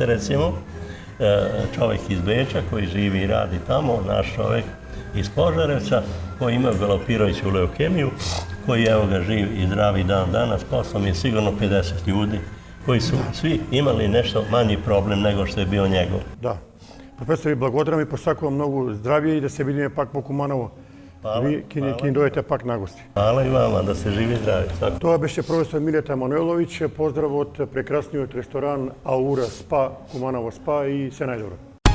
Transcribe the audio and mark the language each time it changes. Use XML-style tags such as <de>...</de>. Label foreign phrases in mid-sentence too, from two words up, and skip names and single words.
<sr>recimo, čovjek iz Beča koji živi i radi tamo, naš čovjek iz Požarevca, koji ima galopirajuću leukemiju, koji evo ga živ i zdravi dan danas, poslom je sigurno 50 ljudi koji su svi imali nešto manji problem nego što je bio njegov. Da. Profesor,</sr> <mk>благодарам и посакувам многу здравје и да се видиме пак по Куманово. Ви ќе дојдете пак на гости.</mk> <sr>Hvala i vama, da ste živi i zdravi.</sr> <mk>Тоа беше професор Милета Мануеловиќ. Поздрав од прекрасниот ресторан Аура Спа, Куманово Спа и се најдобро.</mk>